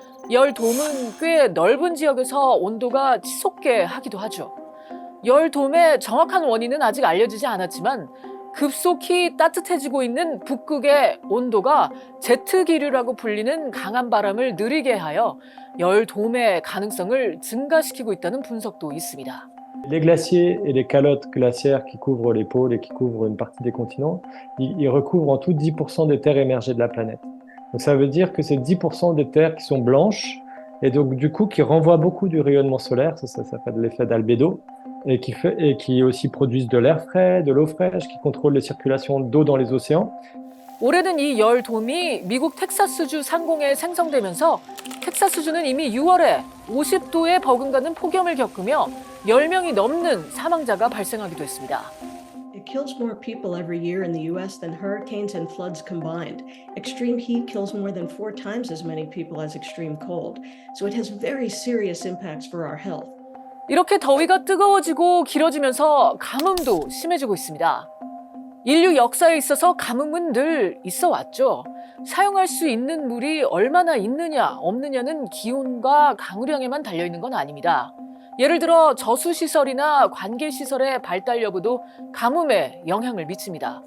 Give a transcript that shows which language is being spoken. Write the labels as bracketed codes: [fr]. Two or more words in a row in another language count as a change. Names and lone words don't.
[ko] 열돔은 꽤 넓은 지역에서 온도가 치솟게 하기도 하죠. 열돔의 정확한 원인은 아직 알려지지 않았지만 급속히 따뜻해지고 있는 북극의 온도가 제트기류라고 불리는 강한 바람을 느리게 하여 열돔의 가능성을 증가시키고 있다는 분석도 있습니다. [fr] Les glaciers et les calottes glaciaires qui couvrent les pôles et qui couvrent une partie des continents, ils recouvrent en tout 10% des terres émergées de la planète. Donc ça veut dire que c'est 10% des terres qui sont blanches et donc du coup qui renvoient beaucoup du rayonnement solaire, ça s'appelle l'effet d'albédo, et qui aussi produisent de l'air frais, de l'eau fraîche, qui contrôlent les circulations d'eau dans les océans. [ko] 올해는 이 열돔이 미국 텍사스주 상공에 생성되면서 텍사스주는 이미 6월에 50도에 버금가는 폭염을 겪으며 10명이 넘는 사망자가 발생하기도 했습니다. [en] It kills more people every year in the U.S. than hurricanes and floods combined. Extreme heat kills more than 4 times as many people as extreme cold. So it has very serious impacts for our health. [ko] 이렇게 더위가 뜨거워지고 길어지면서 가뭄도 심해지고 있습니다. 인류 역사에 있어서 가뭄은 늘 있어 왔죠. 사용할 수 있는 물이 얼마나 있느냐 없느냐는 기온과 강우량에만 달려있는 건 아닙니다. 예를 들어 저수시설이나 관계시설의 발달 여부도 가뭄에 영향을 미칩니다.